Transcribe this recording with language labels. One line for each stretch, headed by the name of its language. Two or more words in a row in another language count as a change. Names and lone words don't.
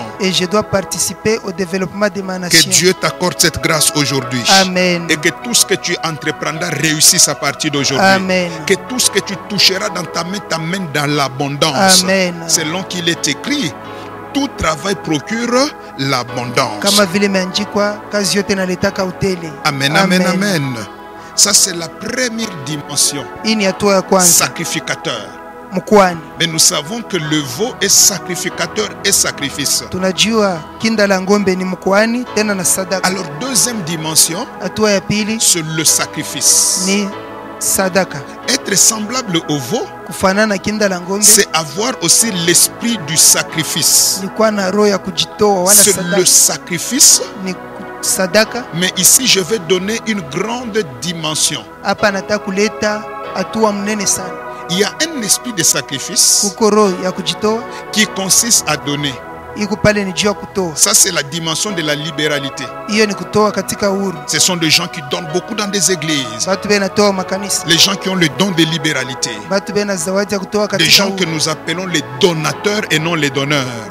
French: Et je dois participer au développement de ma nation. Que Dieu t'accorde cette grâce aujourd'hui. Amen. Et que tout ce que tu entreprendras réussisse à partir d'aujourd'hui. Amen. Que tout ce que tu toucheras dans ta main t'amène dans l'abondance. Amen. Selon qu'il est écrit, tout travail procure l'abondance.
Swahili: Kama vile imeandikwa, kazi yote inaletaka utele. Amen, amen, amen.
French: Ça c'est la première dimension.
Swahili: Hii ni hatua ya kwanza.
French: Sacrificateur.
Swahili: Mkwani.
French: Mais nous savons que le veau est sacrificateur et sacrifice.
Swahili: Tunajua kinda la ngombe ni mkwani tena na sadaka.
French: Alors deuxième dimension,
Swahili: hatua ya pili,
French: c'est le sacrifice.
Swahili: Ni sadaka.
French: Être semblable au veau,
Swahili: kufanana kinda la ngombe,
French: c'est avoir aussi l'esprit du sacrifice.
Swahili: Ni kuwa na roho ya kujitoa wala
French: c'est
Swahili: sadaka.
French: Le sacrifice.
Swahili: Ni sadaka.
French: Mais ici je vais donner une grande dimension.
Swahili: Hapa nataka kuleta hatua mnene sana.
French: Il y a un esprit de sacrifice
Swahili: kuko roho ya kujitoa
French: qui consiste à donner. Ça c'est la dimension de la libéralité. Ce sont des gens qui donnent beaucoup dans des églises. Les gens qui ont le don de libéralité. Des gens que nous appelons les donateurs et non les donneurs.